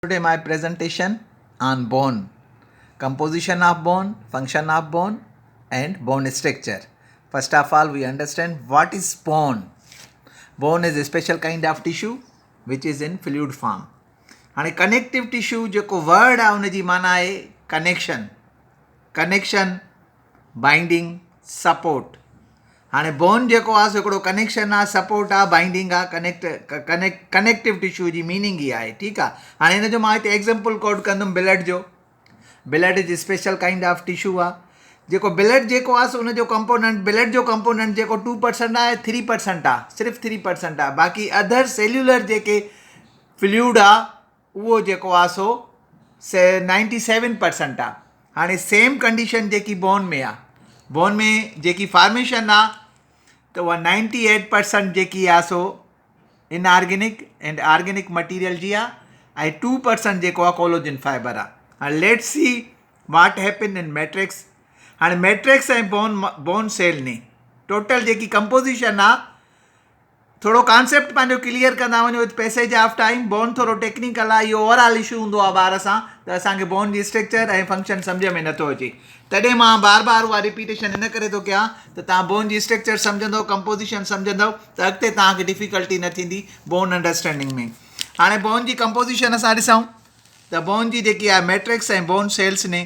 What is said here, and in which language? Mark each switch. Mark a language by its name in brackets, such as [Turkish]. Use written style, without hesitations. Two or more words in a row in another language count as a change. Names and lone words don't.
[English] Today my presentation on bone, composition of bone, function of bone and bone structure. First of all we understand what is bone. Bone is a special kind of tissue which is in fluid form. And connective tissue [Sindhi] जेको word आहे उन जी माना आहे [English] connection, binding, support. [Sindhi] हाणे बोन जेको आहे हिकिड़ो कनेक्शन आहे, सपोर्ट आहे, बाइंडिंग आहे, [English] connective tissue [Sindhi] जी मीनिंग ई आहे. ठीकु आहे. हाणे हिन जो मां हिते [English] example quote [Sindhi] कंदुमि ब्लड जो. [English] blood is special kind of tissue आहे. [Sindhi] जेको ब्लड जेको आहे उन जो कंपोनेंट, ब्लड जो कंपोनेंट जेको 2% आहे, 3% आहे, सिर्फ़ु 3% आहे. बाक़ी [English] other cellular [Sindhi] जेके फ्लूइड आहे उहो जेको आहे सो 97% आहे. हाणे [English] same condition [Sindhi] जेकी बोन में आहे, बोन में जेकी फॉर्मेशन आहे त उहा 98% जेकी आहे सो [English] inorganic and organic material [Sindhi] जी आहे ऐं 2% जेको आहे [English] collagen fiber [Sindhi] आहे. हाणे [English] let's see what happen in matrix. [Sindhi] हाणे मैट्रिक्स ऐं [English] bone cell [Sindhi] ने टोटल जेकी कंपोजिशन आहे, थोरो कॉन्सेप्ट पंहिंजो क्लियर कंदा वञो [English] with passage of time. [Sindhi] बोन थोरो टेक्निकल आहे, इहो [English] overall issue [Sindhi] हूंदो आहे ॿार सां त असांखे बोन जी स्ट्रक्चर ऐं फंक्शन सम्झ में नथो अचे. तॾहिं मां बार बार उहा रिपीटेशन इन करे थो कयां त तव्हां बोन जी स्ट्रक्चर सम्झंदव, कंपोजिशन सम्झंदव त अॻिते तव्हांखे डिफिकल्टी न थींदी [English] bone understanding [Sindhi] में. हाणे बोन जी कंपोजिशन असां ॾिसूं त बोन जी जेकी आहे मैट्रिक्स ऐं [English] bone cells [Sindhi] ने.